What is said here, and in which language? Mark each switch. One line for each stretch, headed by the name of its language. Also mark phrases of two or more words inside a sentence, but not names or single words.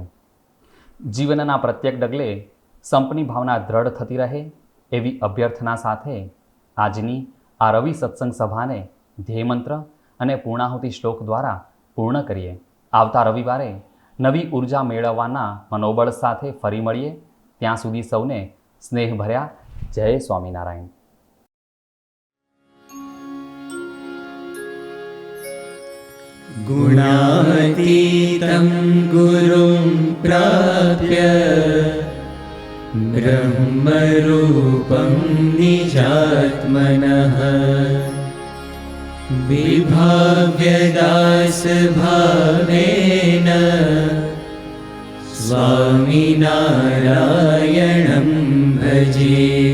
Gujarati: જીવનના પ્રત્યેક ડગલે સંપની ભાવના દ્રઢ થતી રહે એવી અભ્યર્થના સાથે આજની આ રવિ સત્સંગ સભાને ધ્યેયમંત્ર અને પૂર્ણાહુતિ શ્લોક દ્વારા પૂર્ણ કરીએ. આવતા રવિવારે નવી ઉર્જા મેળવવાના મનોબળ સાથે ફરી મળીએ. ત્યાં સુધી સૌને સ્નેહભર્યા જય સ્વામિનારાયણ.
Sanskrit: गुणातीतं गुरुं प्राप्य ब्रह्मरूपं निजात्मनः विभाव्यदासभावेन स्वामिनारायणं भजे।